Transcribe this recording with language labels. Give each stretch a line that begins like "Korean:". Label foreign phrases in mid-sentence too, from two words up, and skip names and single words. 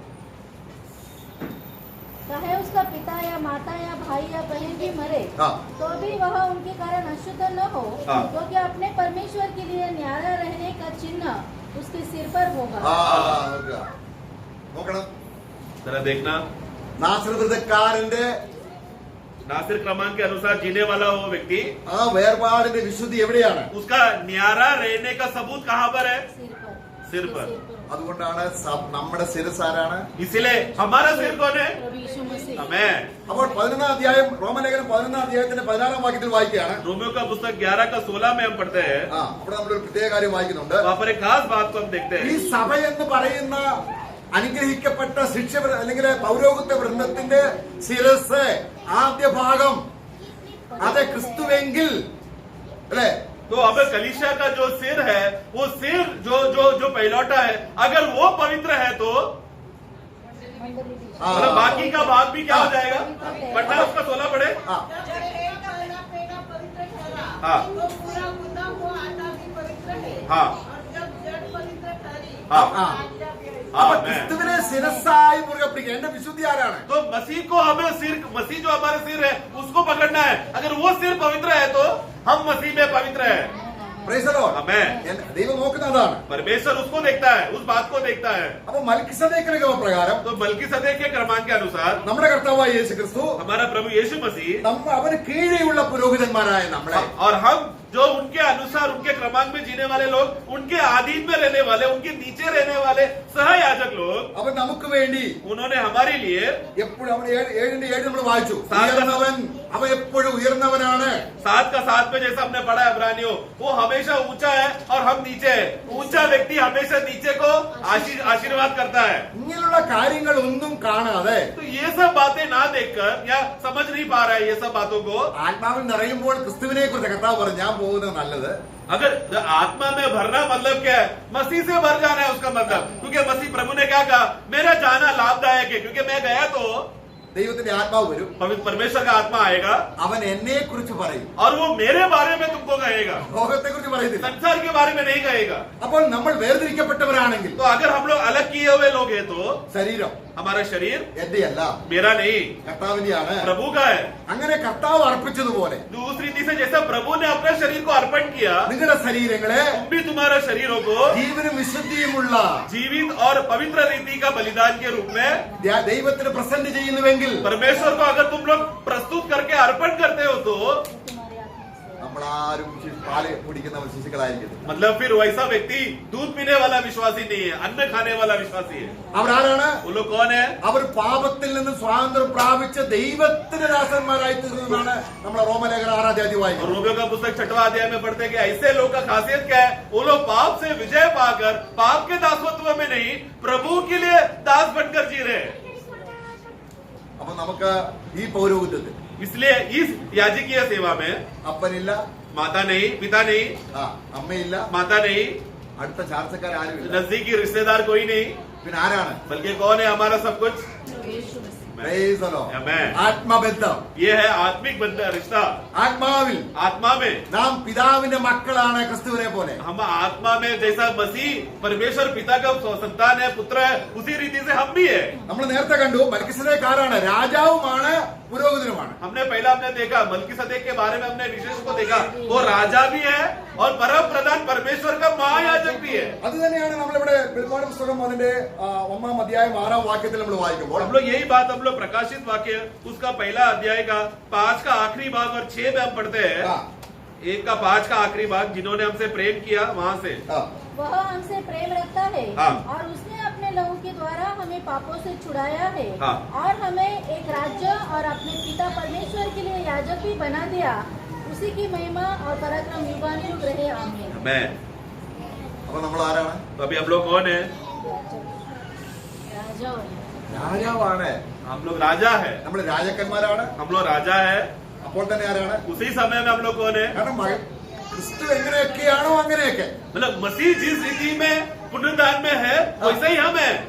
Hindi: चाहे उसका पिता या माता या भाई या बहन भी मरे तो भी वह उनके कारण अशुद्ध न हो, क्योंकि अपने परमेश्वर के लिए न्यारा रहने का चिन्ह उसके सिर पर होगा.
Malayalam: നോക്കണം.
Hindi: जरा देखना,
Malayalam: നാസൃതക്കാരന്റെ
Hindi: नासिर क्रमांक के अनुसार जीने वाला वो व्यक्ति,
Malayalam: ആ വേർപാടിന്റെ വിശുദ്ധി എവിടെയാണ്?
Hindi: उसका न्यारा रहने का सबूत कहाँ पर है? सिर सिर पर. पर.
Malayalam: അതുകൊണ്ടാണ് നമ്മുടെ ശിരസാരാണ്.
Hindi: इसलिए हमारा सिर कौन है? प्रभु यीशु मसीह. हमें.
Malayalam: അപ്പോൾ 11-ാം അധ്യായം റോമലേഖനം 11-ാം അധ്യായത്തിന്റെ 16-ാം വാക്യത്തിൽ വായിക്കുകയാണ്.
Hindi: रोमियो का पुस्तक 11 का 16 में हम पढ़ते हैं.
Malayalam: അവിടെ നമ്മളൊരു പ്രത്യേക കാര്യം വായിക്കുന്നുണ്ട്.
Hindi: वहाँ पर एक खास बात को हम देखते
Malayalam: ഈ
Hindi: हैं.
Malayalam: സഭ എന്ന് പറയുന്ന അനുഗ്രഹിക്കപ്പെട്ട ശിക്ഷ അല്ലെങ്കിൽ പൗരോഹിത്യ വൃന്ദത്തിന്റെ ശിരസ് ആദ്യ ഭാഗം അത് ക്രിസ്തുവെങ്കിൽ അല്ലെ
Hindi: तो अब कलीसिया का जो सिर है, वो सिर जो जो जो पहलौटा है, अगर वो पवित्र है तो मतलब बाकी का भाग भी क्या हो जाएगा? पढ़ना उसका 16 पढ़े. जब एक पहला पेड़ा पवित्र ठहरा, हाँ. तो पूरा गुंदा हुआ आटा भी पवित्र है. हाँ. और जब जड़ पवित्र ठहरी, हाँ. तो आटा भी है.
Malayalam: അപ്പൊ ക്രിസ്തുവിനെ ശിരസായി മുറുകെ പിടിക്കുക. എന്റെ വിശുദ്ധി ആരാണ്?
Hindi: तो मसीह को हमें सिर, मसीह जो हमारे सिर है उसको पकड़ना है. अगर वो सिर पवित्र है तो हम मसीह में पवित्र है.
English: Praise the Lord.
Hindi: हमें
Malayalam: ദൈവം നോക്കുന്നതാണ്.
Hindi: परमेश्वर उसको देखता है, उस बात को देखता है.
Malayalam: അപ്പൊ മൽക്കിസദേക്കിന്റെ ക്രമപ്രകാരം
Hindi: तो मलकीसदेक के क्रमांक के अनुसार
Malayalam: നമ്മുടെ കർത്താവായ യേശു ക്രിസ്തു
Hindi: हमारा प्रभु यीशु मसीह
Malayalam: അവന് കീഴെയുള്ള പുരോഹിതന്മാരായ നമ്മളെ
Hindi: और हम जो उनके अनुसार उनके क्रमांक में जीने वाले लोग, उनके अधीन में रहने वाले, उनके नीचे रहने वाले सहयाजक लोग,
Malayalam: അവൻ നമുക്ക് വേണ്ടി
Hindi: उन्होंने हमारे लिए
Malayalam: എപ്പോഴും അവൻ 7:7 നമ്മൾ വായിച്ചു. അവൻ എപ്പോഴും ഉയർന്നവനാണ്.
Hindi: 7 का 7 में जैसा हमने पढ़ा इब्रानियों, वो हमेशा ऊंचा है और हम नीचे है. ऊंचा व्यक्ति हमेशा नीचे को आशीर्वाद करता है.
Malayalam: ഇങ്ങനെയുള്ള കാര്യങ്ങൾ ഒന്നും കാണാതെ
Hindi: तो ये सब बातें ना देखकर या समझ नहीं पा रहा है ये सब बातों को.
Malayalam: ആത്മാവിൽ നിറയുമ്പോൾ ക്രിസ്തുവിനെ കുറിച്ച് കർത്താവ് പറഞ്ഞു ഞാൻ പോകുന്നത് നല്ലത്.
Hindi: अगर आत्मा में भरना मतलब क्या है? मसीह से भर जाना है उसका मतलब. क्योंकि मसीह प्रभु ने क्या कहा? मेरा जाना लाभदायक है, क्योंकि मैं गया तो
Malayalam: ദൈവത്തിന്റെ ആത്മാവ് വരും.
Hindi: पवित्र परमेश्वर का आत्मा आएगा
Malayalam: അവൻ എന്നെ കുറിച്ച് പറയും.
Hindi: और वो मेरे बारे में तुमको कहेगा,
Malayalam: ലോകത്തെ കുറിച്ച് പറയത്തില്ല.
Hindi: संसार के बारे में नहीं कहेगा.
Malayalam: അപ്പോൾ നമ്മൾ വേർതിരിക്കപ്പെട്ടവരാണെങ്കിൽ
Hindi: तो अगर हम लोग अलग किए हुए लोग हैं तो
Malayalam: ശരീരം
Hindi: हमारा शरीर
Malayalam: എന്റെയല്ല,
Hindi: मेरा नहीं,
Malayalam: കർത്താവിന്റെയാണ്.
Hindi: प्रभु का है.
Malayalam: അങ്ങനെ കർത്താവ് അർപ്പിച്ചതുപോലെ
Hindi: उस रीति से जैसा प्रभु ने अपने शरीर को अर्पण किया,
Malayalam: നിങ്ങളുടെ ശരീരങ്ങളെ
Hindi: तुम भी तुम्हारे शरीरों को
Malayalam: ജീവനും വിശുദ്ധിയുമുള്ള
Hindi: जीवित और पवित्र रीति का बलिदान के रूप में
Malayalam: ദൈവത്തിന് പ്രസന്റ് ചെയ്യുന്നുവെങ്കിൽ
Hindi: परमेश्वर को अगर तुम लोग प्रस्तुत करके अर्पण करते हो तो तुम्हारे आत्मा से.
Malayalam: നമ്മളാരും പാല് കുടിക്കുന്ന ശിശുക്കളായിരിക്കും.
Hindi: मतलब फिर वैसा व्यक्ति दूध पीने वाला विश्वासी नहीं है, अन्न खाने वाला विश्वासी है.
Malayalam: അവരാരാണ്?
Hindi: वो लोग कौन है?
Malayalam: അവർ പാപത്തിൽ നിന്ന് സ്വാതന്ത്ര്യം പ്രാപിച്ച ദൈവത്തിന്റെ ദാസന്മാരായി തീർന്നതാണ് നമ്മളെ റോമലേഖന 6-ാം അധ്യായം
Hindi: और
Malayalam: വായിക്കുന്നത്.
Hindi: रोमियो का पुस्तक 6वां अध्याय में पढ़ते हैं कि ऐसे लोग का खासियत क्या है? वो लोग पाप से विजय पाकर पाप के दासत्व में नहीं, प्रभु के लिए दास बनकर जी रहे हैं.
Malayalam: അപ്പൊ നമുക്ക് ഈ പൗരോഹിത്യത്തിൽ
Hindi: इसलिए इस याजकीय सेवा में
Malayalam: അപ്പനില്ല,
Hindi: माता नहीं, पिता नहीं,
Malayalam: ആ അമ്മയില്ല,
Hindi: माता नहीं,
Malayalam: അടുത്ത ചാർച്ചക്കാരും ഇല്ല,
Hindi: नजदीकी रिश्तेदार कोई नहीं,
Malayalam: പിന്നെ ആരാണ്?
Hindi: बल्कि कौन है हमारा सब कुछ?
English: Praise the Lord. Amen.
Malayalam: ആത്മബന്ധം.
Hindi: ये है आत्मिक बंधन रिश्ता।
Malayalam: ആത്മാവിൽ
Hindi: आत्मा में
Malayalam: നാം പിതാവിന്റെ മക്കളാണ് ക്രിസ്തുവിനെ പോലെ.
Hindi: हम आत्मा में जैसा मसीह परमेश्वर पिता का संतान है, पुत्र है, उसी रीति से हम भी है।
Malayalam: നമ്മൾ നേരത്തെ കണ്ടു മൽക്കിസദേക്ക് ആരാണ്? രാജാവുമാണ് പുരോഹിതനുമാണ്.
Hindi: हमने देखा मलकीसदेक के बारे में, हमने विशेष को देखा, वो राजा भी है और परम प्रधान परमेश्वर का महायाजक भी है।
Malayalam: അത് തന്നെയാണ് നമ്മളിവിടെ വെളിപ്പാട് പുസ്തകം അതിന്റെ 1-ാം അധ്യായം 6-ാം വാക്യത്തിൽ നമ്മൾ വായിക്കുമ്പോൾ
Hindi: हम लोग यही बात, हम लोग प्रकाशित वाक्य उसका पहला अध्याय का 5 का आखिरी भाग और 6 में हम पढ़ते हैं। 1 का 5 का आखिरी भाग, जिन्होंने हमसे प्रेम किया वहां से, वह हमसे प्रेम रखता है हाँ। और उसने अपने लहू के द्वारा हमें पापों से छुड़ाया है हाँ। और हमें एक राज्य और अपने पिता परमेश्वर के लिए याजक भी बना दिया। उसी की महिमा और पराक्रम युगानुयुग रहे, आमीन। मैं
Malayalam: അപ്പൊ നമ്മൾ ആരാണ്?
Hindi: तो अभी हम लोग कौन है? राजा और
Malayalam: രാജാവാണ്.
Hindi: हम लोग राजा है,
Malayalam: നമ്മൾ രാജാക്കന്മാരാണ്.
Hindi: हम लोग राजा है।
Malayalam: അപ്പോൾ തന്നെ ആരാണ്?
Hindi: उसी समय में हम लोग कौन है?
Malayalam: കാരണം ക്രിസ്തു എങ്ങനെയൊക്കെയാണോ അങ്ങനെയൊക്കെ.
Hindi: मतलब मसीह जिस रीति में पुनरुत्थान में है वैसे ही हम है,